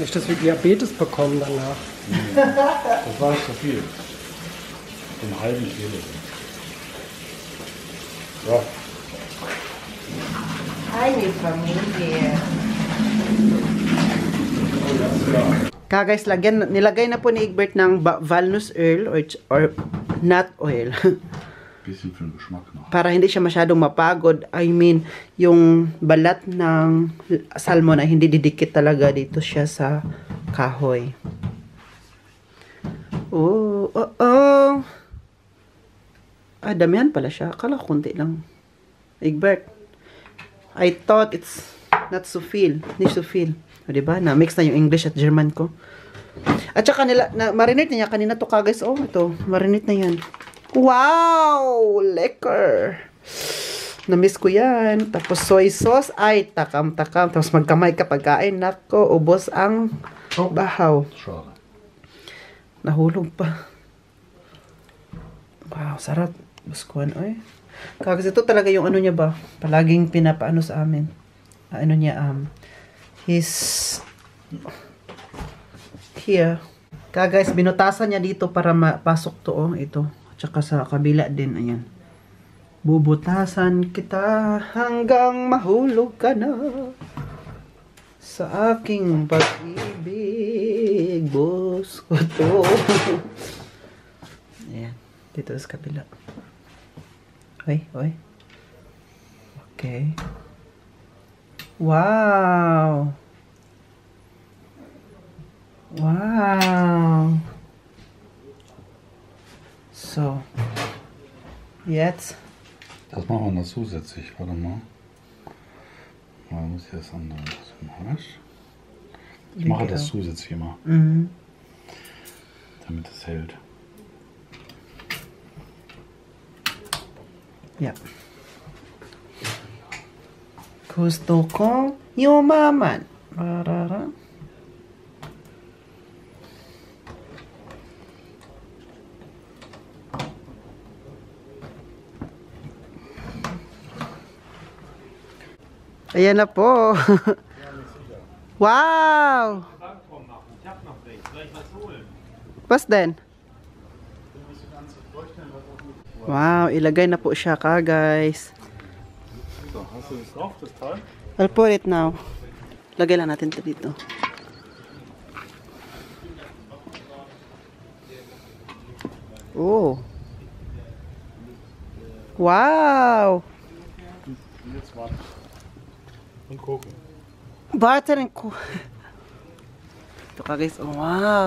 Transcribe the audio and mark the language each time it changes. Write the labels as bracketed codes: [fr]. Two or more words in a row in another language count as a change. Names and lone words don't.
[de] Nicht, dass wir Diabetes bekommen danach. Das war nicht so viel. Den halben Kilo. So. Eine Familie. Oh, das ist klar. [tl] Guys, nilagay na po ni Egbert ng walnut oil or nut oil. [de] Bisschen für den Geschmack noch. [tl] Para hindi siya masyadong mapagod. [en] I mean, [tl] yung balat ng salmon ay hindi didikit talaga dito siya sa kahoy. Oh. Ah, damihan pala siya. Akala ko konti lang. [en] Egbert, I thought it's not so feel. [de] Nicht so feel. [tl] O, diba? Na-mix na yung English at German ko. At saka marinate na niya kanina to guys. Oh, ito. Marinate na yan. Wow! Lekker! Na-miss ko yan. Tapos [en] soy sauce. [tl] Ay, takam-takam. Tapos magkamay ka pagkain. Nako, ubos ang bahaw. [de] Schade. [tl] Nahulog pa. Wow, sarap. Buskuhan, oy. Kasi ito talaga yung ano niya ba? Palaging pinapaano sa amin. Ano niya, [en] his here. [tl] Guys, binutasan niya dito para mapasok to, oh. Ito. Tsaka sa kabila din, ayan. Bubutasan kita hanggang mahulog ka na sa aking pag-ibig, boss ko to. Ayan, dito sa kabila. Oy. Okay. Wow. Wow. [de] So. Jetzt. Das machen wir noch zusätzlich. Warte mal. Man muss hier das andere zum Arsch. Ich mache das zusätzlich immer. Mhm. Damit es hält. Ja. [tl] Gusto ko yumaman. Rarara. Ayan na po. [de] Wow! Was denn? [tl] Wow, ilagay na po siya ka, guys. [de] So, hast du das drauf, das Teil? [en] I'll put it now. [tl] Lagay lang natin ito dito. Oh. Wow! [de] Und jetzt warten. Und gucken. [tl] Butter and ko. Ito ka guys. Oh, wow.